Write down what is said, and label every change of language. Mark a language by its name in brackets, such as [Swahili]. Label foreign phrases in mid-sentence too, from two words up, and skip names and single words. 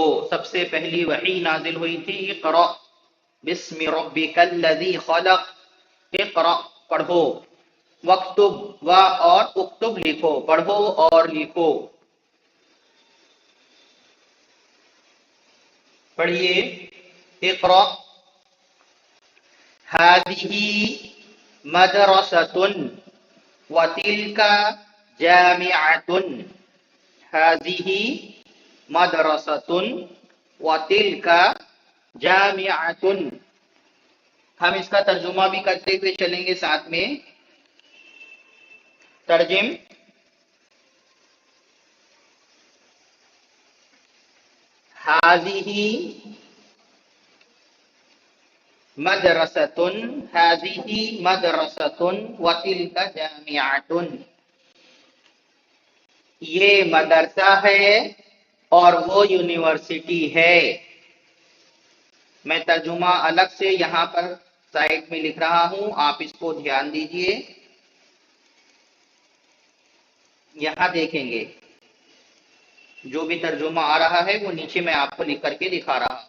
[Hindi] सबसे पहली वही नाजिल हुई थी [Arabic] اقرأ باسم ربك الذي خلق. [Hindi] इक़रा पढ़ो, वक्तुब व और उक्तुब लिखो, पढ़ो और लिखो। पढ़िए। [Arabic] اقرأ هذه مدرسة وتلك جامعة. هذه مدرسة وتلك جامعة. [Hindi] हम इसका तर्जुमा भी करते हुए चलेंगे साथ में। तर्जिम। [Arabic] هذه مدرسة، هذه مدرسة وتلك جامعة. [Hindi] ये मदरसा है और वो यूनिवर्सिटी है। मैं तर्जुमा अलग से यहाँ पर साइड में लिख रहा हूं, आप इसको ध्यान दीजिए। यहां देखेंगे जो भी तर्जुमा आ रहा है वो नीचे मैं आपको लिख करके दिखा रहा हूं।